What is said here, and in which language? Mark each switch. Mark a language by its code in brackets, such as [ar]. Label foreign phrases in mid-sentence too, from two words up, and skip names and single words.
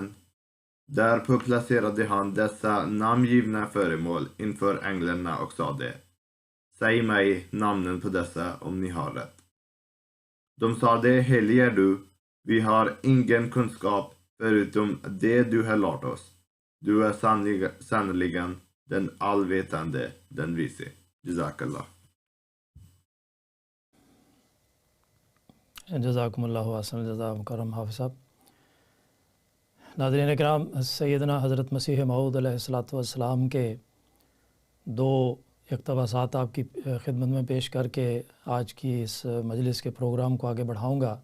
[sv] Därpå placerade han dessa namngivna föremål inför änglarna och sade, säg mig namnen på dessa om ni har rätt. De sade, helig är du, vi har ingen kunskap förutom det du har lärt oss. Du är sannoliken den allvetande, den vise. [ar] جزاك الله. جزاکم اللہ احسن الجزاء [ur] مکرم حافظ صاحب۔ ناظرین کرام، سیدنا حضرت مسیح موعود علیہ السلام کے دو اقتباسات آپ کی خدمت میں پیش کر کے آج کی اس مجلس کے پروگرام کو آگے بڑھاؤں گا۔